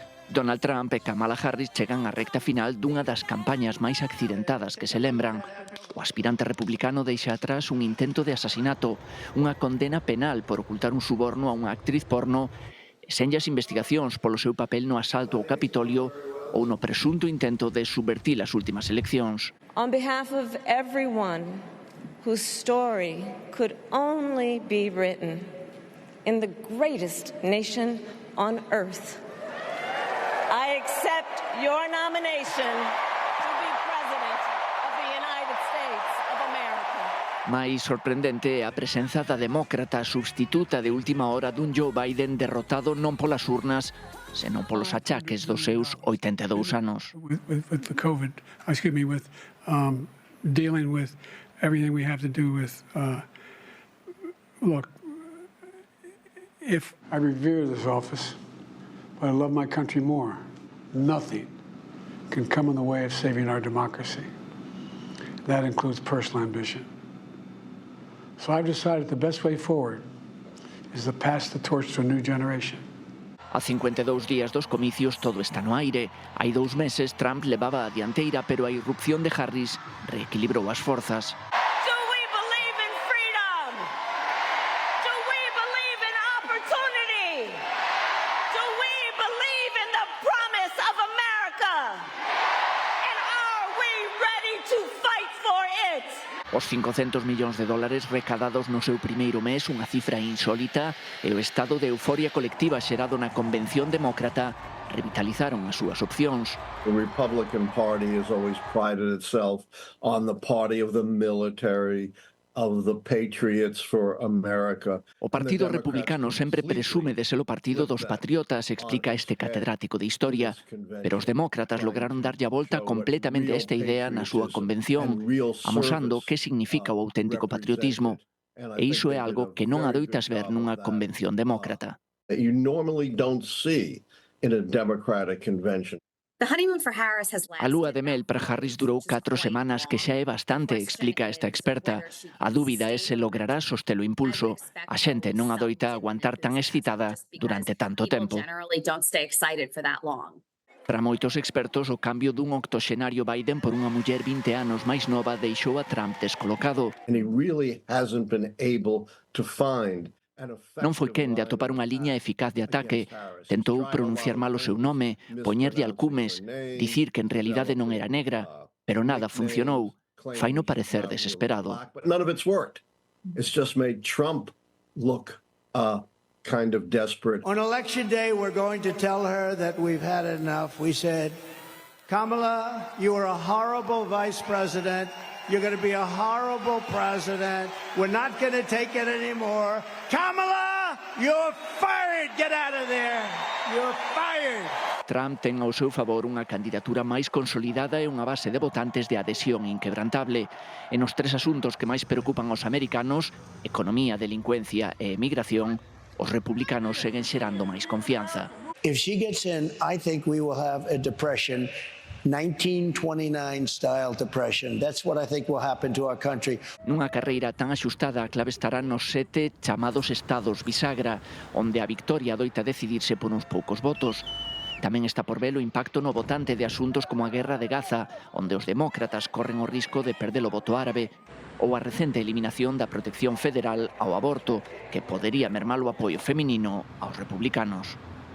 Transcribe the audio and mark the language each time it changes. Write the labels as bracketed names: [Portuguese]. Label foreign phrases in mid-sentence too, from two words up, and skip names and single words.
[Galician] Donald Trump e Kamala Harris chegan á recta final dunha das campañas máis accidentadas que se lembran. O aspirante republicano deixa atrás un intento de asasinato, unha condena penal por ocultar un suborno a unha actriz porno e senllas investigacións polo seu papel no asalto ao Capitolio ou no presunto intento de subvertir as últimas eleccións. [English] On behalf of everyone whose story could only be written in the greatest nation on earth, I accept your nomination to be President of the United States of America. [Galician] Mais sorprendente é a presenza da demócrata substituta de última hora dun Joe Biden derrotado non polas urnas, senón polos achaques dos seus 82 anos. [English] Dealing with everything we have to do with, look, if I revere this office, but I love my country more, nothing can come in the way of saving our democracy. That includes personal ambition. So I've decided the best way forward is to pass the torch to a new generation. [Galician] A 52 días dos comicios todo está no aire. Hai 2 meses Trump levaba a dianteira, pero a irrupción de Harris reequilibrou as forzas. [English] Do we believe in freedom? Do we believe in opportunity? Do we believe in the promise of America? And are we ready to fight for it? [Galician] Os 500 millóns de dólares recadados no seu primeiro mes, unha cifra insólita, e o estado de euforia colectiva xerado na Convención Demócrata revitalizaron as súas opcións. [English] The Republican Party has always prided itself on the party of the military, of the patriots for America. [Galician] O Partido Republicano sempre presume de ser o partido dos patriotas, explica este catedrático de Historia, pero os demócratas lograron darlle a volta completamente a esta idea na súa convención, amosando que significa o auténtico patriotismo. E iso é algo que non adoitas ver nunha convención demócrata. [English] You normally don't see in a Democratic convention. [Galician] A lúa de mel para Harris durou 4 semanas, que xa é bastante, explica esta experta. A dúbida é se logrará sostelo impulso. A xente non adoita aguantar tan excitada durante tanto tempo. Para moitos expertos, o cambio dun octoxenario Biden por unha muller 20 anos máis nova deixou a Trump descolocado. [English] And he really hasn't been able to find [Galician] Non foi quen de atopar unha liña eficaz de ataque. Tentou pronunciar mal o seu nome, poñerlle alcumes, dicir que en realidade non era negra, pero nada funcionou. Faino parecer desesperado. [English] None of it's worked. It's just made Trump look kind of desperate. On election day, we're going to tell her that we've had enough. We said, Kamala, you are a horrible vice president. You're going to be a horrible president. We're not going to take it anymore. Kamala, you're fired. Get out of there. You're fired. [Galician] Trump ten ao seu favor unha candidatura máis consolidada e unha base de votantes de adhesión inquebrantable. E nos 3 asuntos que máis preocupan aos americanos, economía, delincuencia e emigración, os republicanos seguen xerando máis confianza. [English] If she gets in, I think we will have a depression. 1929-style depression. That's what I think will happen to our country. [Galician] Nunha carreira tan axustada, a clave estará nos 7 chamados estados bisagra, onde a victoria adoita decidirse por uns poucos votos. Tamén está por ver o impacto no votante de asuntos como a guerra de Gaza, onde os demócratas corren o risco de perder o voto árabe, ou a recente eliminación da protección federal ao aborto, que podería mermar o apoio feminino aos republicanos.